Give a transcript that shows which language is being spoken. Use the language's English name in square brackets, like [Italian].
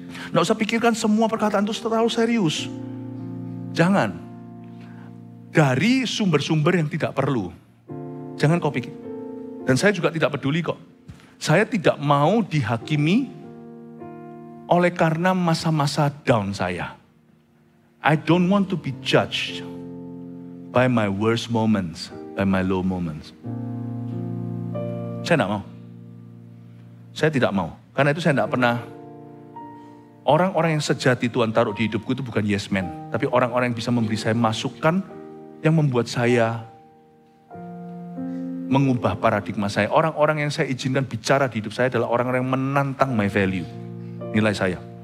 [Indonesian] Nggak usah pikirkan semua perkataan itu terlalu serius. Jangan. Dari sumber-sumber yang tidak perlu. Jangan kau pikir. Dan saya juga tidak peduli kok. Saya tidak mau dihakimi oleh karena masa-masa down saya. [English] I don't want to be judged by my worst moments, by my low moments. [Indonesian] Saya tidak mau. Saya tidak mau. Karena itu saya tidak pernah. Orang-orang yang sejati Tuhan taruh di hidupku itu bukan yes man. Tapi orang-orang yang bisa memberi saya masukan yang membuat saya mengubah paradigma saya. Orang-orang yang saya izinkan bicara di hidup saya adalah orang-orang yang menantang [English] my value. [Indonesian] Nilai saya.